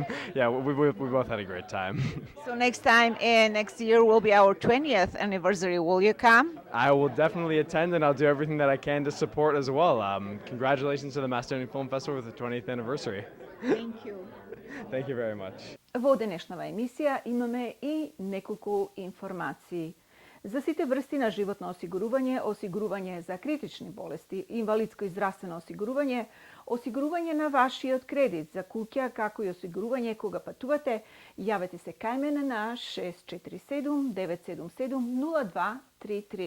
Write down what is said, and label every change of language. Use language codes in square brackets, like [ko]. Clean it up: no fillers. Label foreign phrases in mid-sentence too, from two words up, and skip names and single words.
[en] Yeah, we both had a great time. So next time, next year will be our 20th anniversary. Will you come? I will definitely attend and I'll do everything that I can to support as well. Congratulations to the Macedonian Film Festival with the 20th anniversary. Thank you. Thank you very much. [mk] Во денешнава емисија имаме и неколку информации. За сите врсти на животно осигурување, осигурување за критични болести, инвалидско и здравствено осигурување, осигурување на вашиот кредит за куќа, како и осигурување кога патувате, јавете се кај мене на 647-977-0233.